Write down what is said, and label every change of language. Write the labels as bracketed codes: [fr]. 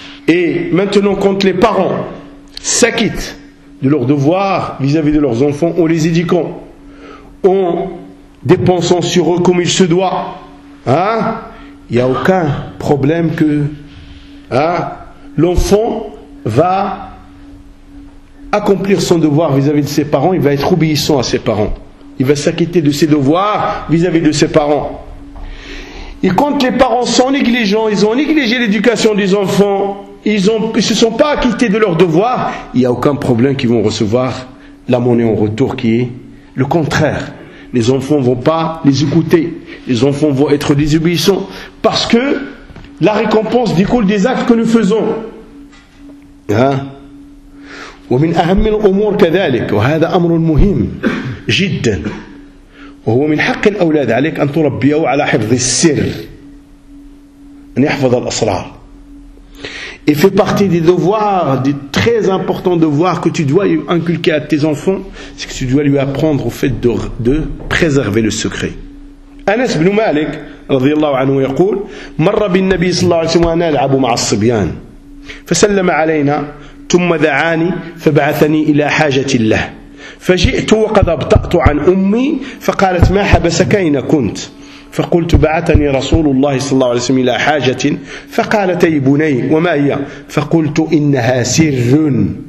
[fr] Et maintenant, quand les parents s'acquittent de leurs devoirs vis-à-vis de leurs enfants, en les éduquant, en dépensant sur eux comme il se doit, hein, il n'y a aucun problème que hein, l'enfant va accomplir son devoir vis-à-vis de ses parents, il va être obéissant à ses parents. Il va s'acquitter de ses devoirs vis-à-vis de ses parents. Et quand les parents sont négligents, ils ont négligé l'éducation des enfants, ils se sont pas acquittés de leurs devoirs, il n'y a aucun problème qu'ils vont recevoir la monnaie en retour qui est le contraire. Les enfants ne vont pas les écouter, les enfants vont être désobéissants, parce que la récompense découle des actes que nous faisons. Hein? [ar] ومن أهم الأمور كذلك وهذا أمر مهم جدا وهو من حق الأولاد عليك أن تربيه على حفظ السر أن يحفظ الأسرار [fr] Et fait partie des devoirs, des très importants devoirs que tu dois inculquer à tes enfants, c'est que tu dois lui apprendre au fait de préserver le secret. [ar] Anas ibn Malik, radiyallahu anhu, يقول مر بالنبي صلى الله عليه وسلم وأنا ألعب مع الصبيان فسلم علينا ثم دعاني فبعثني إلى حاجة له فجئت وقد أبطأت عن أمي فقالت ما حبسك أين كنت فقلت بعثني رسول الله صلى الله عليه وسلم إلى حاجة فقالت أي بني وما هي فقلت إنها سر